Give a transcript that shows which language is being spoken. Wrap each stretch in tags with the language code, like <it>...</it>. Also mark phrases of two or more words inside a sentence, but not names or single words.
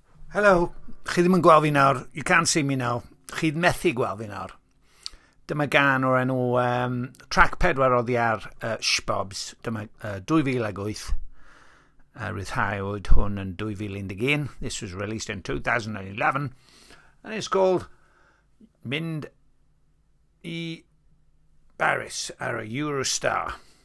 <cy>Helo, chi ddim yn gweld fi nawr,</cy> <en>you can't see me now,</en> <cy>chi'n methu gweld fi nawr. Dyma gan o'r enw Trac 4 oddi ar Ssshbobs, dyma 2008, ryddhawyd hwn yn 2011,</cy> <en>this was released in 2011, and it's called Mynd I Paris ar y Eurostar.</en>